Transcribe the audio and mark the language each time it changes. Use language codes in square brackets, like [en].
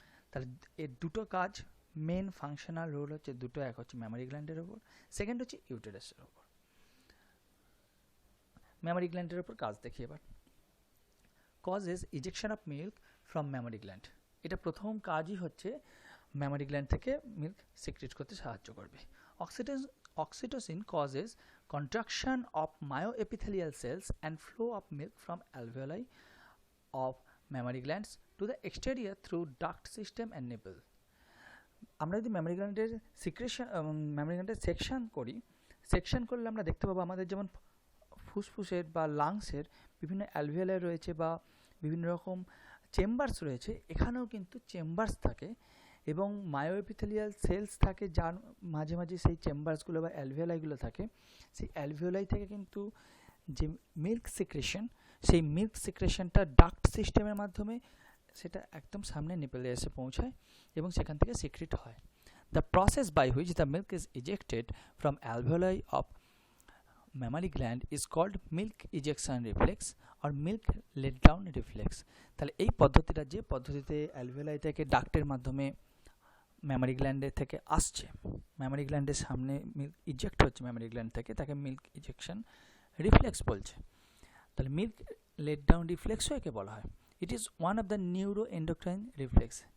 [bn] তাহলে এর দুটো কাজ, মেন ফাংশনাল রোল হচ্ছে দুটো, এক হচ্ছে ম্যামারি গ্ল্যান্ডের ওপর, সেকেন্ড হচ্ছে ইউটেরাসের ওপর। ম্যামারি গ্ল্যান্ডের ওপর কাজ দেখি এবার। [en] causes ejection of milk from mammary gland, [bn] এটা প্রথম কাজই হচ্ছে ম্যামারি গ্ল্যান্ড থেকে মিল্ক সিক্রেট করতে সাহায্য করবে। [en] oxytocin causes contraction of myoepithelial cells and flow of milk from alveoli of mammary glands to the exterior through duct system and nipple. [bn] আমরা যদি ম্যামারি গ্ল্যান্ডের সিক্রেশন ম্যামারি গ্ল্যান্ডের সেকশন করলে আমরা দেখতে পাবো আমাদের যেমন ফুসফুসের বা লাংসের বিভিন্ন অ্যালভিওলাই রয়েছে বা বিভিন্ন রকম চেম্বার্স রয়েছে, এখানেও কিন্তু চেম্বার্স থাকে এবং মায়োএপিথেলিয়াল সেলস থাকে যার মাঝে মাঝে সেই চেম্বার্সগুলো বা অ্যালভিওলাইগুলো থাকে। সেই অ্যালভিওলাই থেকে কিন্তু যে মিল্ক সিক্রেশন, সেই মিল্ক সিক্রেশনটা ডাক্ট সিস্টেমের মাধ্যমে সেটা একদম সামনে নিপেলে এসে পৌঁছায় এবং সেখান থেকে সিক্রেট হয়। [en] The process by which the milk is ejected from alveoli of mammary gland is called milk ejection reflex or milk let down reflex. [bn] তাহলে এই পদ্ধতিটা যে পদ্ধতিতে অ্যালভিওলাই থেকে ডাক্টের মাধ্যমে ম্যামারি গ্ল্যান্ডের থেকে আসছে, ম্যামারি গ্ল্যান্ডের সামনে মিল্ক ইজেক্ট হচ্ছে ম্যামারি গ্ল্যান্ড থেকে, তাকে মিল্ক ইজেকশন রিফ্লেক্স বলছে। তাহলে মিল্ক লেট ডাউন রিফ্লেক্সও একে বলা হয়। [en] It is one of the neuro endocrine reflex.